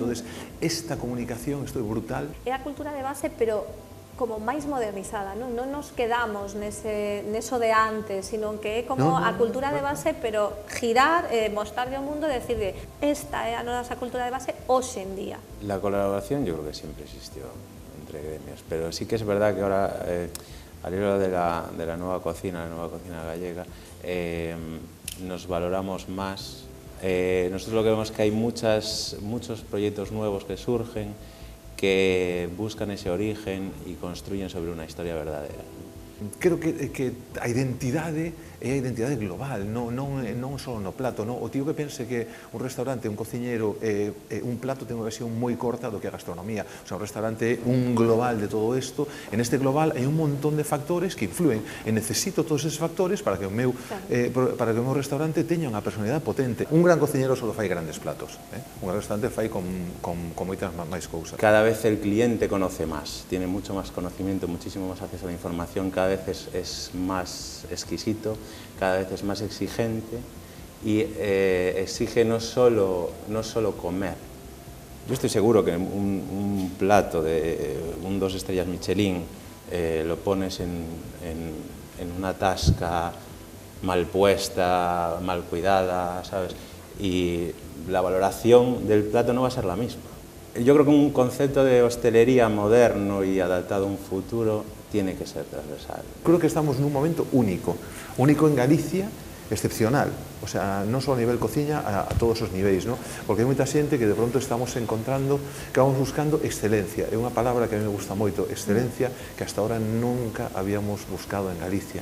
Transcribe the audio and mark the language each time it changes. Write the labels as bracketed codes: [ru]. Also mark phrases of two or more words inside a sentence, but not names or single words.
[es] Entonces, esta comunicación, [gl] isto é brutal. É a cultura de base, pero como máis modernizada, non nos quedamos neso de antes, sino que é como a cultura de base, pero girar, mostrarle ao mundo e decirle, esta é a nosa cultura de base hoxe en día. [es] La colaboración yo creo que siempre existió entre gremios, pero sí que es verdad que ahora, al hilo de la nueva cocina gallega, nos valoramos más. Nosotros lo que vemos es que hay muchos proyectos nuevos que surgen, que buscan ese origen e construyen sobre [gl] unha historia verdadeira. Creo que a identidade é a identidade global, non só no plato. O tío que pense que un restaurante, un cociñeiro, un plato ten unha versión moi corta do que a gastronomía. O sea, un restaurante é un global de todo isto. [es] En este global [gl] hai un montón de factores que influen. E necesito todos esos factores para que o meu restaurante teña unha personalidade potente. Un gran cociñeiro só fai grandes platos. Un gran restaurante fai con moitas máis cousas. [es] Cada vez el cliente conoce más, tiene mucho más conocimiento, muchísimo más acceso a la información, cada vez es más exquisito, cada vez es más exigente y exige no solo comer. Yo estoy seguro que un plato de 2 estrellas Michelin lo pones en una tasca mal puesta, mal cuidada, ¿sabes? Y la valoración del plato no va a ser la misma. Yo creo que un concepto de hostelería moderno y adaptado a un futuro tiene que ser transversal. [gl] Creo que estamos nun momento único en Galicia, excepcional, o sea, non só a nivel cociña, a todos os niveis, non? Porque hai moita xente que de pronto estamos encontrando, que vamos buscando excelencia, é unha palabra que a mí me gusta moito, excelencia, que [es] hasta ahora nunca habíamos buscado [gl] en Galicia.